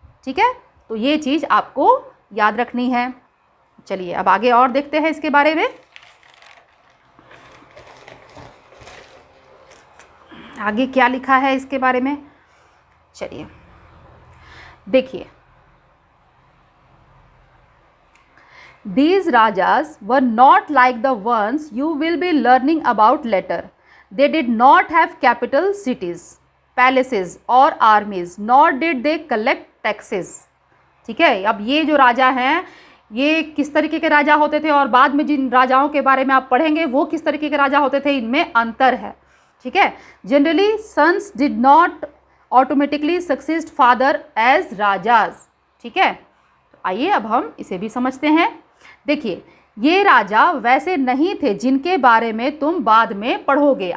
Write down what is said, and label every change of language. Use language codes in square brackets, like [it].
[hi] ठीक है, तो ये चीज़ आपको याद रखनी है। चलिए अब आगे और देखते हैं इसके बारे में। आगे क्या लिखा है इसके बारे में, चलिए देखिए। [en] These rajas were not like the ones you will be learning about later. They did not have capital cities, palaces or armies, nor did they collect taxes. [hi] ठीक है, अब ये जो राजा हैं ये किस तरीके के राजा होते थे और बाद में जिन राजाओं के बारे में आप पढ़ेंगे वो किस तरीके के राजा होते थे, इनमें अंतर है। ठीक है, [en] Generally sons did not automatically succeed father as rajas. [hi] ठीक है, तो आइए अब हम इसे भी समझते हैं। देखिए, ये राजा वैसे नहीं थे जिनके बारे में तुम बाद में पढ़ोगे।